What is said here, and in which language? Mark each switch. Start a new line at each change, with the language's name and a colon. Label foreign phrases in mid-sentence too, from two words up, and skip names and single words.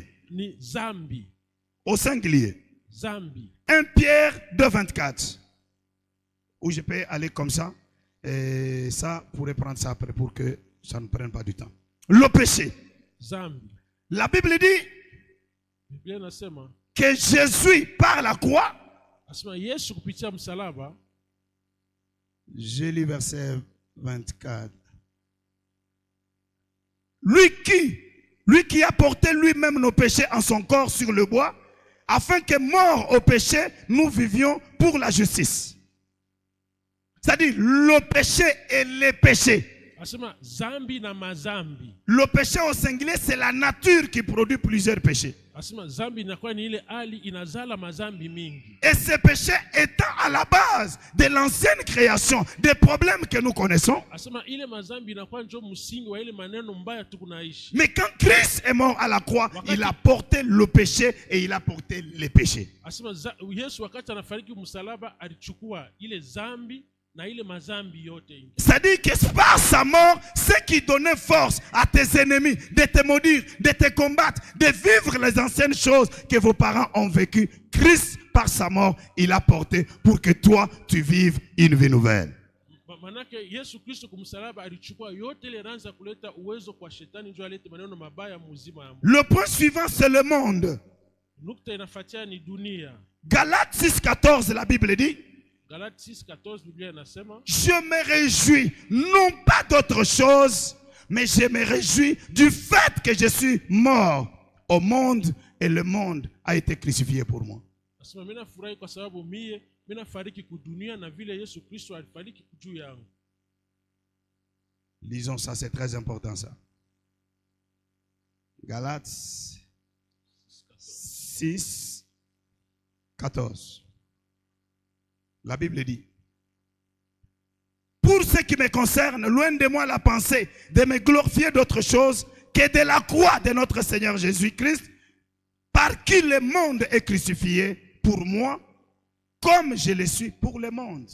French: Au singulier. 1 Pierre 2:24. Ou je peux aller comme ça. Et ça, vous pourrez prendre ça après pour que ça ne prenne pas du temps. Le péché.
Swahili: Zambi.
French: La Bible dit
Swahili: Biblia inasema
French: que Jésus, par la croix,
Swahili: asema Yesu kupitia msalaba,
French: j'ai lu verset 24. Lui qui a porté lui-même nos péchés en son corps sur le bois, afin que mort au péché, nous vivions pour la justice. C'est-à-dire le péché et les péchés.
Swahili: asema zambi na mazambi.
French: Le péché au singulier, c'est la nature qui produit plusieurs péchés.
Swahili: Asema zambi inakuwa ni ile hali inazala mazambi mingi.
French: Et ces péchés étant à la base de l'ancienne création, des problèmes que nous connaissons.
Swahili: Asema ile mazambi inakuwa ndio msingi wa ile maneno mbaya tukunaishi.
French: Mais quand Christ est mort à la croix, il a porté le péché et il a porté les péchés.
Swahili: Asema Yesu wakati anafariki msalaba alichukua ile zambi na ile mazambi yote.
French: C'est-à-dire que par sa mort, ce qui donnait force à tes ennemis de te maudire, de te combattre, de vivre les anciennes choses que vos parents ont vécues, Christ, par sa mort, il a porté pour que toi, tu vives une vie nouvelle.
Swahili: Manake Yesu Kristo kumsalaba alichukua yote ile ranza kuleta uwezo kwa shetani ndio alete maneno mabaya muzima ya Mungu.
French: Le point suivant, c'est le monde.
Swahili: Nukta inafuatia ni dunia.
French: Galates 6,14, la Bible dit,
Swahili: Galates 6:14 Biblia inasema,
French: je me réjouis non pas d'autre chose, mais je me réjouis du fait que je suis mort au monde et le monde a été crucifié pour moi.
Swahili: Asema mimi nafurahi kwa sababu mimi nafariki kudunia na vile Yesu Kristo alifariki juu yangu.
French: Lisons ça, c'est très important ça. Galates 6:14. La Bible dit, pour ce qui me concerne, loin de moi la pensée de me glorifier d'autre chose que de la croix de notre Seigneur Jésus-Christ, par qui le monde est crucifié pour moi, comme je le suis pour le monde.